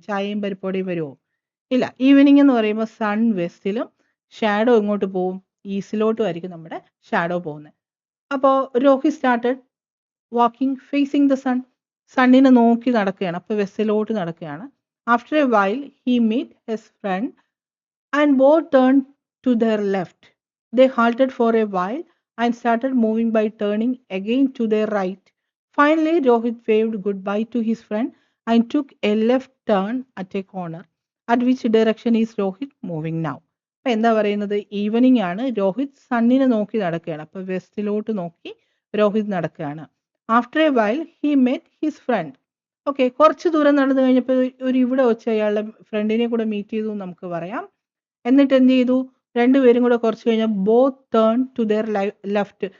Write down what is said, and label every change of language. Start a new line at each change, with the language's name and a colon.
Malayalam: ചായയും പരിപ്പോടിയും വരുമോ? ഇല്ല. ഈവനിങ് എന്ന് പറയുമ്പോൾ സൺ വെസ്റ്റിലും ഷാഡോ എങ്ങോട്ട് പോവും? ഈസ്റ്റിലോട്ടും ആയിരിക്കും നമ്മുടെ ഷാഡോ പോകുന്നത്. അപ്പോൾ Rohit
English: Started walking facing the sun.
Malayalam: സണ്ണിനെ നോക്കി നടക്കുകയാണ്.
English: അപ്പോൾ വെസ്റ്റിലോട്ട് നടക്കുകയാണ്. After a while he meet his friend and both turn to their left. They halted for a while and started moving by turning again to their right. Finally, Rohit waved goodbye to his friend and took a left turn at a corner. At which direction is Rohit moving now?
Malayalam: അപ്പോൾ എന്താ പറയുന്നത്? Evening ആണ്. രോഹിത് സണ്ണിനെ നോക്കി നടക്കുകയാണ്. അപ്പോൾ വെസ്റ്റിലോട്ട് നോക്കി രോഹിത് നടക്കുകയാണ്.
English: After a while he met his friend.
Malayalam: Okay, കുറച്ച് ദൂരം നടന്നു കഴിഞ്ഞപ്പോൾ ഒരു ഇവിടെ വെച്ച് അയാളുടെ ഫ്രണ്ടിനെ കൂടെ മീറ്റ് ചെയ്തു നമുക്ക് പറയാം. എന്നിട്ട് എന്ത് ചെയ്തു? രണ്ടുപേരും കൂടെ കുറച്ച് കഴിഞ്ഞാൽ
English: Both turn to their left.